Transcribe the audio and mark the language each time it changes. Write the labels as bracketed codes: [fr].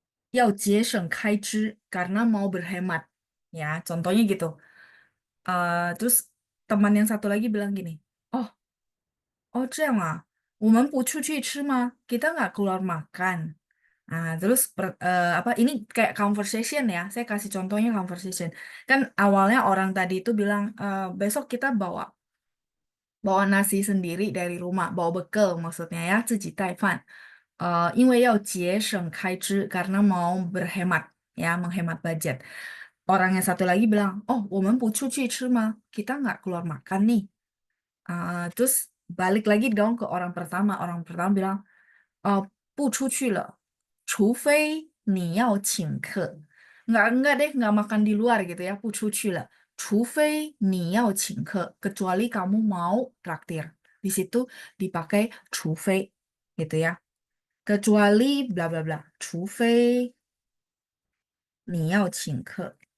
[zh] 因为要节省开支 [id] karena mau berhemat. Ya, contohnya gitu. Terus teman yang satu lagi bilang gini, oh, oh [zh] 这样啊，我们不出去吃吗? [id] Kita nggak keluar makan. Nah, terus apa ini kayak conversation ya. Saya kasih contohnya conversation. Kan awalnya orang tadi itu bilang besok kita bawa bawa nasi sendiri dari rumah, bawa bekal maksudnya ya, [zh] 自己带饭. 因为要节省开支 [id] karena mau berhemat ya, menghemat budget. Orang yang satu lagi bilang, oh, [zh] 我们不出去吃吗? [id] Kita nggak keluar makan nih. Terus balik lagi dong ke orang pertama. Orang pertama bilang, [zh] 不出去了，除非你要请客. [id] Nggak deh, nggak makan di luar gitu ya, [zh] 不出去了，除非你要请客, [id] kecuali kamu mau traktir. Di situ dipakai 除非 gitu ya. Kecuali bla bla bla, [zh] 除非你要请客.